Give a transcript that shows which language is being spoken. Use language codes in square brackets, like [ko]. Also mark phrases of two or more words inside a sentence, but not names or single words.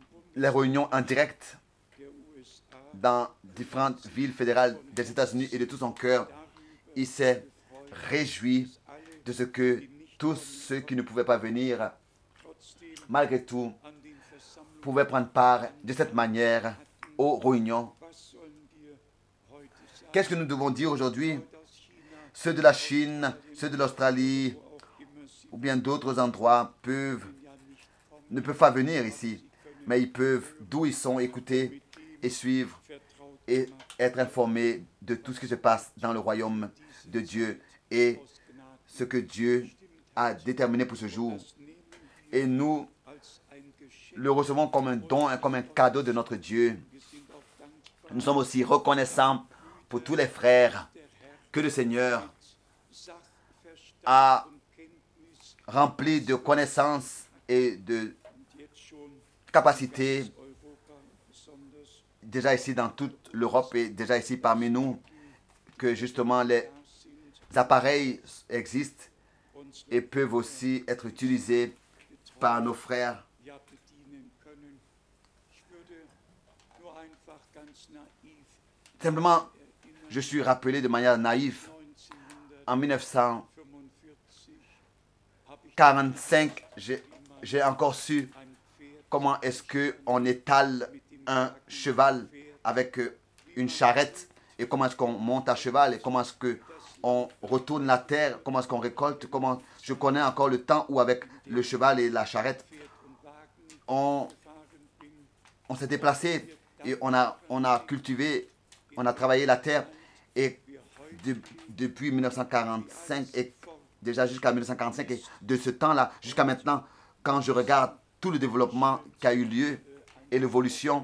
[fr] les réunions en direct [de] Bundesländern der USA [fr] dans différentes villes fédérales des États-Unis et de tout son cœur, [de] darüber [fr] il s'est [de] gefreut, [fr] réjoui [de] dass alle, [fr] de ce que tous ceux qui ne pouvaient pas venir, [de] trotzdem [fr] malgré tout, [de] an den Versammlungen [fr] pouvaient prendre part de cette manière aux réunions. [de] was sollen wir heute sagen? [fr] Qu'est-ce que nous devons dire aujourd'hui? [de] Leute aus China, [fr] Ceux de la Chine, ceux de l'Australie [de] wo auch immer sie [fr] ou bien d'autres endroits peuvent, [de] ja nicht kommen, [fr] ne peuvent pas venir ici, mais ils peuvent, d'où ils sont, écouter et suivre [de] vertraut [fr] et [de] gemacht, [fr] être informés de tout ce qui se passe dans le royaume de Dieu et [de] aus Gnade [fr] ce que Dieu a déterminé pour ce jour. [de] das nehmen [fr] Et nous [de] als ein Geschenk. [fr] le recevons comme un don, comme un cadeau de notre Dieu. [de] Wir sind auch dankbar, [fr] Nous sommes aussi reconnaissants pour tous les frères [de] der Herr [fr] que le Seigneur [de] Sachverstand [fr] a [de] und Kenntnis [fr] remplis de connaissances et de [de] und jetzt schon [fr] capacités [de] Europa besonders [fr] déjà ici dans toute l'Europe et déjà ici parmi nous, que justement les [de] da sind, [fr] appareils existent [de] uns [fr] et peuvent aussi être utilisés par nos frères. [de] ja bedienen können. Ich würde nur einfach ganz naiv [fr] Simplement, [de] erinnern, [fr] je suis rappelé de manière naïve, en 1945, [de] 1945 habe ich [fr] j'ai encore su [de] ein Pferd [fr] comment est-ce qu'on étale un cheval avec une charrette et comment est-ce qu'on monte à cheval et comment est-ce qu'on retourne la terre, comment est-ce qu'on récolte, comment je connais encore le temps où avec le cheval et la charrette, [de] Pferd und Wagen [fr] on, [de] gefahren bin. [fr] on s'est déplacé et on a cultivé, on a travaillé la terre et depuis 1945 et déjà jusqu'à 1945 et de ce temps-là jusqu'à maintenant, quand je regarde tout le développement qui a eu lieu et l'évolution